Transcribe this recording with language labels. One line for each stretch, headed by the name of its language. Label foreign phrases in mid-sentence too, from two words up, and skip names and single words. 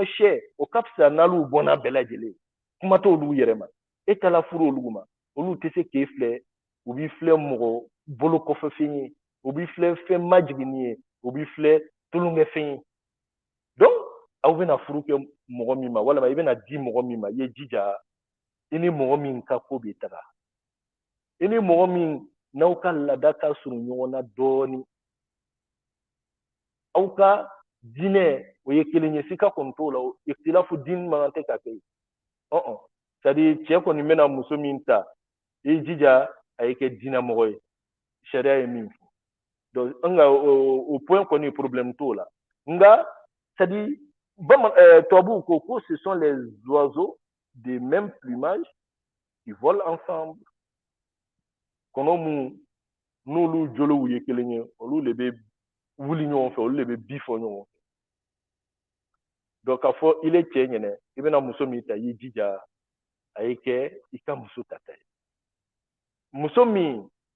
Bambara: sɛ o ka fisa n'olu bɔnna bɛɛ lajɛlen kuma t'olu yɛrɛ ma e taara furu olu ma olu tɛ se k'e filɛ u b'i filɛ mɔgɔ bolo kɔfɛ fɛn ye u b'i filɛ fɛn majiginni ye u b'i filɛ tulonkɛfɛn ye donc aw bɛna furu kɛ mɔgɔ min ma walama i bɛna di mɔgɔ min ma i ye jija i ni mɔgɔ min ka ko bɛ taga i ni mɔgɔ min n'aw ka laada ka surun ɲɔgɔn na dɔɔnin aw ka diinɛ o ye kelen ye sika kɔni t'o la ikhtilafu diin man tɛ ka kɛ yen
French: c'est à dire
Bambara: cɛ kɔni bɛna muso min ta i jija a ye kɛ diinɛ mɔgɔ ye sariya ye min fɔ donc nka o point kɔni problème t'o la nka
French: c'est à dire
Bambara: tubabuw ko
French: ce sont les oiseaux de même plumage qui volent ensemble
Bambara: kɔnɔ mun n'olu joliw ye kelen ye olu de bɛ wuli ɲɔgɔn fɛ olu de bɛ bi fɔ ɲɔgɔn fɛ donc k'a fɔ i le cɛ ɲɛnɛ i bɛna muso min ta i y'i jija a ye kɛ i ka muso tata ye muso min